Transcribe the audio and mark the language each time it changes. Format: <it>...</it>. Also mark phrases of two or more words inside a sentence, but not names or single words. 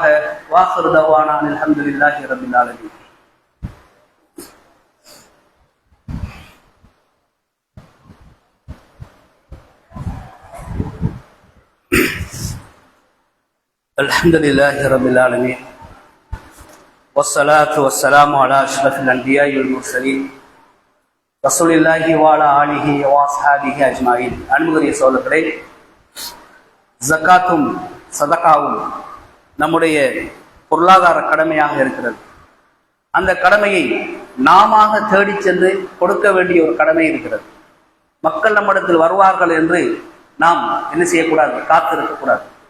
<ar>وآخر دعوانا الحمد لله رب العالمين. الحمد لله رب العالمين. والصلاة والسلام على أشرف الأنبياء والمرسلين رسول الله وعلى آله وأصحابه أجمعين.</ar> <ta>அன்புக்குரிய சகோதரர்களே, ஜக்காத்தும் சதகாவும் நம்முடைய பொருளாதார கடமையாக இருக்கிறது. அந்த கடமையை நாம தேடி சென்று கொடுக்க வேண்டிய ஒரு கடமை இருக்கிறது. மக்கள் நம்மிடத்தில் வருவார்கள் என்று நாம் என்ன செய்யக்கூடாது, காத்திருக்கக்கூடாது.</ta>